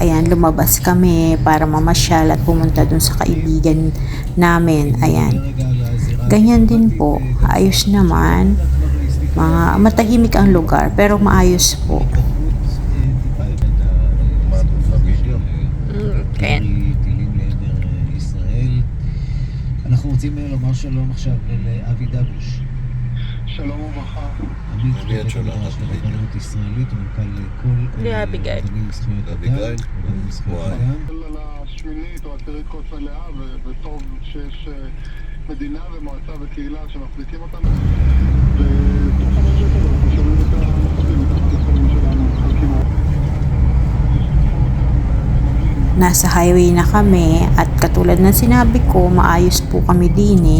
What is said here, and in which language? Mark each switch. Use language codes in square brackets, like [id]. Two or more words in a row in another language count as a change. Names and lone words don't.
[tl] Ayan, lumabas kami para mamasyal at pumunta dun sa kaibigan namin. Ayan. Ganyan din po. Ayos naman. Matahimik ang lugar pero maayos po. [he] רוצים לומר שלום עכשיו לאבי דבוש. שלום וברכה. עמית למי את שולחת, של עמית? הרבנות הישראלית, מנכ"ל כל לאביגיל. ארגונים לזכויות לאביגיל? אדם, ארגונים לזכויות וואי. אדם. על השמינית או עשירית כוס מלאה, וטוב שיש מדינה ומועצה וקהילה שמחזיקים אותנו. ותוך 5 דקות אנחנו שומעים את המחבלים מתחת לחולים שלנו, מחלקים עוד. [tl] Nasa highway na kami at katulad ng sinabi ko, maayos po kami din eh.